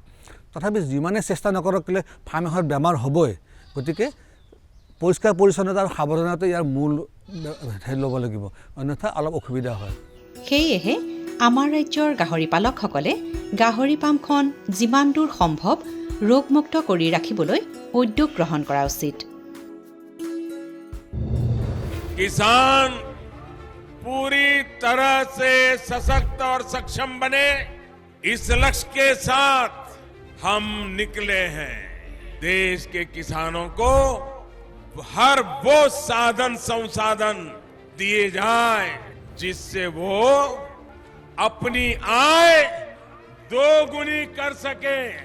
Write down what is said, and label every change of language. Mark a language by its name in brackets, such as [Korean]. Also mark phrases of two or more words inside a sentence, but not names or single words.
[Assamese] তথাপি যিমানে চেষ্টা নকৰক কেলৈ ফাৰ্ম এখনত বেমাৰ হ'বই, গতিকে পৰিষ্কাৰ পৰিচ্ছন্নতা আৰু সাৱধানতা ইয়াৰ মূল ল'ব লাগিব, অন্যথা অলপ অসুবিধা হয়। সেয়েহে আমাৰ ৰাজ্যৰ গাহৰি পালকসকলে গাহৰি পামখন যিমান দূৰ সম্ভৱ ৰোগমুক্ত কৰি ৰাখিবলৈ উদ্যোগ গ্ৰহণ কৰা উচিত। [Hindi] किसान पूरी तरह से सशक्त और सक्षम बने, इस लक्ष्य के साथ हम निकले हैं। देश के किसानों को हर वो साधन संसाधन दिए जाए जिससे वो अपनी आय दोगुनी कर सके।